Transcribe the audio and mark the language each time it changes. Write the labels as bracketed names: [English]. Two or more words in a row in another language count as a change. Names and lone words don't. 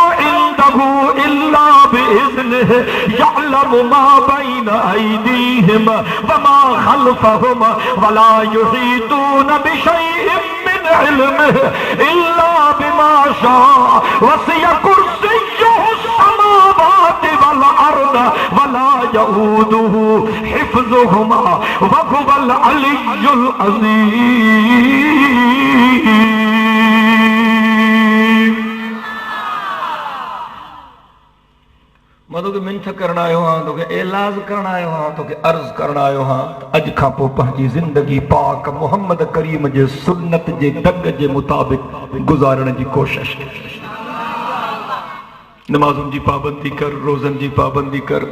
[Arabic] عنده إلا بإذنه يعلم ما بين أيديهم و ما خلفهم ولا يحيطون بشيء من علمه إلا بما شاء وسع كرسيه السماوات والأرض ولا يؤوده حفظهما و هو العلي العظيم. [Sindhi] तोखे मिंथ करण आयो हाँ, तोखे एलाज करण आयो हाँ, तोखे अर्ज करण आयो हाँ। अज खां पोइ पंहिंजी ज़िंदगी पाक मोहम्मद करीम जे सुन्नत जे डग जे मुताबिक़ गुज़ारण जी कोशिश कर। नमाज़ुनि जी पाबंदी कर, रोज़नि जी पाबंदी कर।